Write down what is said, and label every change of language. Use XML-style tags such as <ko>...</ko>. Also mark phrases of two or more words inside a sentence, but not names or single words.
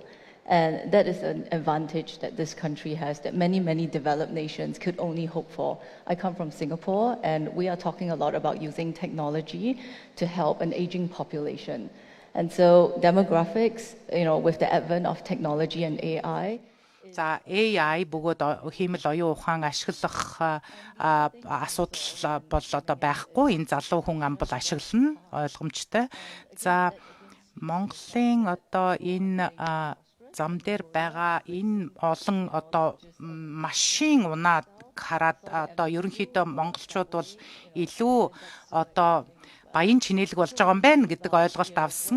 <en>And that is an advantage that this country has that many, many developed nations could only hope for. I come from Singapore, and we are talking a lot about using technology to help an aging population. And so demographics, with the advent of technology and AI,</en> <mn>За AI бөгөөд хиймэл оюун ухаан ашиглах асуудал бол одоо байхгүй. Энэ залуу хүн ам бол ашиглана, ойлгомжтой. За Монголын одоо энэ зам дээр байгаа энэ олон одоо машин унаад хараад одоо ерөнхийдөө монголчууд бол илүү одоо баян чинэлэг болж байгаа юм байна гэдэг ойлголт авсан.</mn>